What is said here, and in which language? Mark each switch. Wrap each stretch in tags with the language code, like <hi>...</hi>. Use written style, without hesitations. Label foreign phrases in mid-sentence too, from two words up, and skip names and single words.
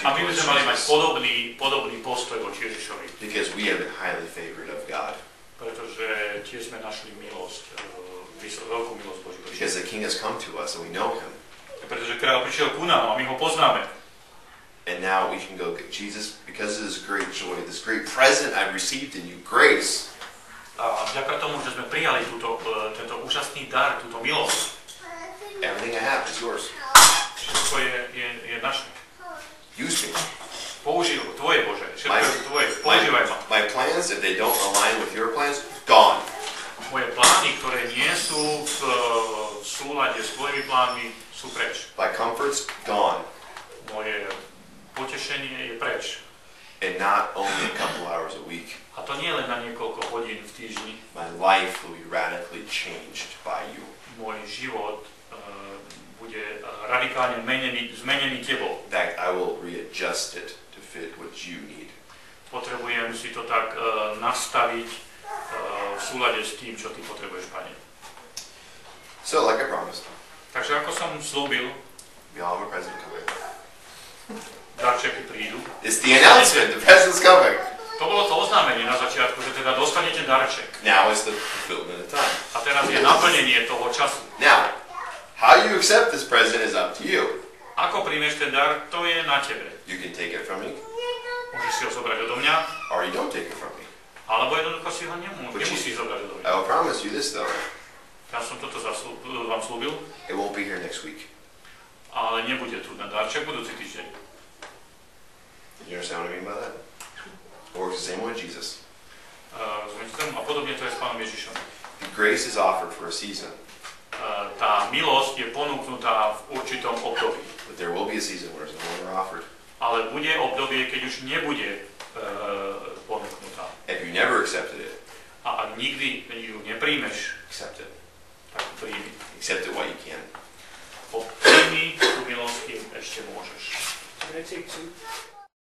<sk>A my by</sk> <en>towards</en> <sk>sme mali mať Jesus. podobný postoj voči Ježišovi.</sk> <en>Because we have been highly favored of God.</en> <sk>Pretože tiež sme našli milosť, veľkú milosť Božiu.</sk> <en>Because the King has come to us and we know him.</en> <sk>Pretože kráľ prišiel ku nám a my ho poznáme.</sk> <en>And now we can go, Jesus, because of this great joy, this great present I've received in you, grace,</en> <sk>A vďaka tomu, že sme prijali tento úžasný dar, túto milosť,</sk> <en>everything I have is yours.</en> <sk>všetko je naše.</sk> <en>Use me.</en> <sk>Použij ho, tvoje Bože, všetko je tvoje, používaj ma.</sk> <en>My plans, if they don't align with your plans, gone.</en> <sk>Moje plány, ktoré nie sú v súlade s tvojimi plánmi, sú preč.</sk> <en>My comforts, gone.</en> <sk>Moje potešenie je preč.</sk> <en>And not only a couple hours a week.</en> <sk>A to nie len na niekoľko hodín v týždni.</sk> <en>My life will be radically changed by you.</en> <sk>Môj život bude radikálne zmenený tebou.</sk> <en>In fact, I will readjust it to fit what you need.</en> <sk>Potrebujem si to tak nastaviť v súlade s tým, čo ty potrebuješ, Pane.</sk> <en>So, like I promised,</en> <sk>Takže ako som slúbil,</sk> <en>we all have a present coming.</en> <sk>darčeky prídu.</sk> <en>It's the announcement, the present's coming.</en> <sk>To bolo to oznámenie na začiatku, že teda dostanete darček.</sk> <en>Now is the fulfillment of time.</en> <sk>A teraz je naplnenie toho času.</sk> <en>Now, how you accept this present is up to you.</en> <sk>Ako príjmeš ten dar, to je na tebe.</sk> <en>You can take it from me,</en> <sk>Môžeš si ho zobrať odo mňa,</sk> <en>or you don't take it from me.</en> <sk>alebo jednoducho si ho nemusíš zobrať odo mňa.</sk> <en>I will promise you this though,</en> <sk>Ja som toto vám slúbil,</sk> <en>it won't be here next week.</en> <sk>ale nebude tu na darček budúci týždeň.</sk> <en>You understand what I mean by that? It works the same way with Jesus.</en> <sk>A podobne to je s Pánom Ježišom.</sk> <en>The grace is offered for a season,</en> <sk>Tá milosť je ponúknutá v určitom období.</sk> <en>but there will be a season where it's no longer offered.</en> <sk>Ale bude obdobie, keď už nebude ponúknutá.</sk> <en>If you never accepted it,</en> <sk>A ak nikdy ju nepríjmeš,</sk> <en>accept it.</en> <sk>tak príjmi.</sk> <en>Accept it while you can.</en> <sk>Príjmi tú milosť, kým ešte môžeš.</sk> <en>Can I take two?</en>